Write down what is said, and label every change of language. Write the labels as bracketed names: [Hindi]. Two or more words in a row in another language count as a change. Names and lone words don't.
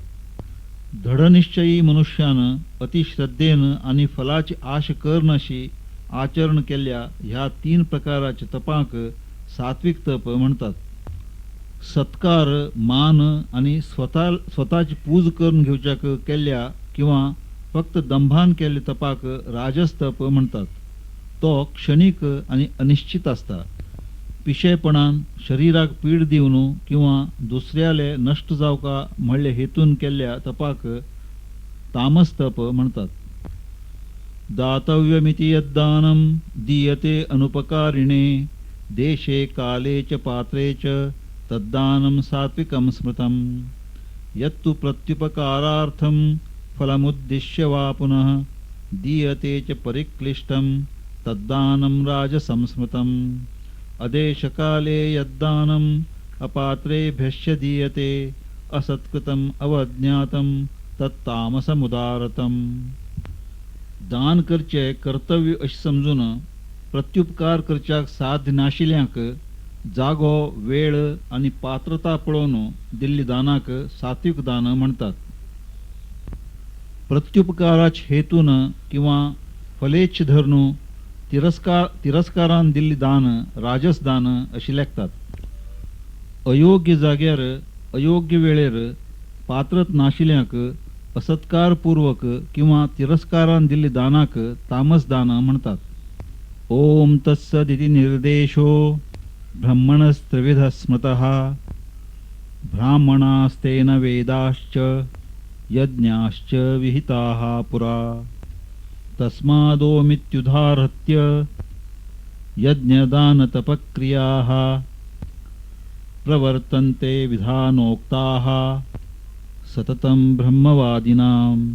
[Konkani] दृढनिश्चयी मनुष्यानं अतिश्रद्धेनं आणि फलाची आश करनाशी आचरण केल्या ह्या 3 प्रकाराचे तपाक सात्विक तप म्हणतात. सत्कार मान आणि स्वतःची पूज करून घेवच्याक केल्या किंवा फक्त दंभान केले तपाक राजस तप म्हणतात. तो क्षणिक आणि अनिश्चित असता. पिशेपणान शरीराक पीड दिवन किंवा दुसऱ्याले नष्ट जावका म्हणले हेतून केल्ल्या तपाक तामस तप म्हणतात. [Sanskrit] दातव्यमिति यद्दानं दीयते अनुपकारिणे देशे काले च पात्रे च तद्दानं सात्विकं स्मृतं. यत्तु प्रत्युपकारार्थं फलमुद्दिश्य वा पुनः दीयते च परिक्लिष्टं तद्दानं राजसंस्मृतम्. अदेशकाले यद्दानम् अपात्रेभ्यश्च दीयते असत्कृतम् अवज्ञातं तत्तामसमुदारतं. [Konkani] दान करचे कर्तव्य अशी समजून प्रत्युपकार करच्याक साध्य नाशिल्ल्यांक जागो वेळ आणि पात्रता पळोवन दिल्ली दानाक सात्विक दान म्हणतात. प्रत्युपकाराच्या हेतून किंवा फलेच्छ धरून तिरस्कारान दिल्ली दान राजस दान अशी लेखतात. अयोग्य जाग्यार अयोग्य वेळेर पात्रत नाशिल्ल्यांक असत्कारपूर्वक किंवा तिरस्कारान दिल्ली दानाक तामस दान म्हणतात. [Sanskrit] ओम तत्सदिति निर्देशो ब्रह्मणस्त्रिविधः स्मृतः ब्राह्मणास्तेन वेदाश्च यज्ञाश्च विहिताः पुरा. तस्मादोमित्युदाहृत्य यज्ञदानतपक्रियाः प्रवर्तन्ते विधानोक्ताः सततं ब्रह्मवादिनां.